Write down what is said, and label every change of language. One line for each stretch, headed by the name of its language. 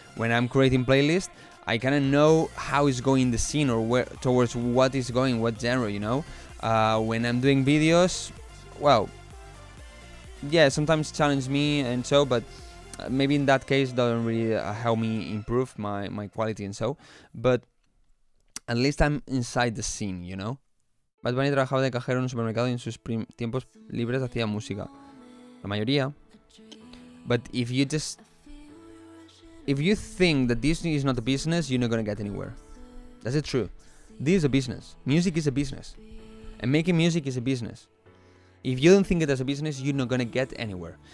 English: When I'm creating playlists, I kind of know how it's going the scene, or where towards what is going, what genre, you know. When I'm doing videos, well, yeah, sometimes challenge me and so, but maybe in that case doesn't really help me improve my quality and so. But at least I'm inside the scene, you know.
Spanish: Bad Bunny trabajaba de cajero en un supermercado y en sus tiempos libres hacía música. La mayoría.
English: But if you think that this is not a business, you're not gonna get anywhere. That's it, true. This is a business. Music is a business. And making music is a business. If you don't think it as a business, you're not gonna get anywhere.